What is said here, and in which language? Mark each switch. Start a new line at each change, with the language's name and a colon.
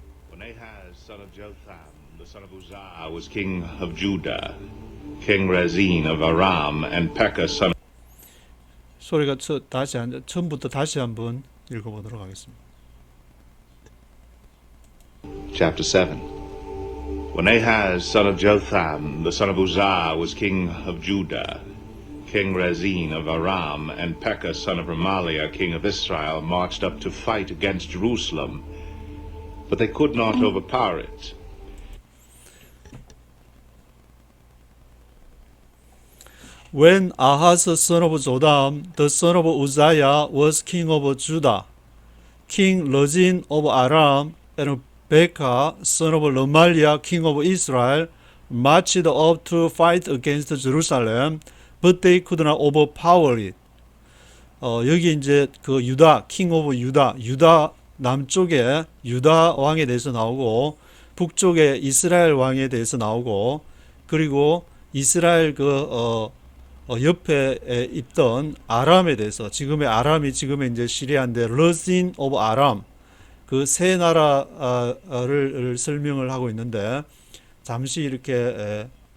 English: When Ahaz, son of Jotham, the son of Uzziah, was king of Judah, King Rezin of Aram, and Pekah, son of...
Korean: 소리가 처음부터 다시 한번 읽어보도록 하겠습니다.
English: Chapter 7. When Ahaz, son of Jotham, the son of Uzziah, was king of Judah, King Rezin of Aram, and Pekah, son of Remaliah, king of Israel, marched up to fight against Jerusalem, but they could not overpower it. When Ahaz son of Jotham, the son of Uzziah, was king of Judah, King Rezin of Aram, and Pekah, son of Remaliah, king of Israel, marched up to fight against Jerusalem, but they could not overpower it.
Korean: 여기 이제 그 유다, king of 유다 남쪽에 유다 왕에 대해서 나오고, 북쪽에 이스라엘 왕에 대해서 나오고, 그리고 이스라엘 옆에 있던 아람에 대해서, 지금의 아람이 지금의 이제 시리아인데, 러신 오브 아람, 그 세 나라를 설명을 하고 있는데, 잠시 이렇게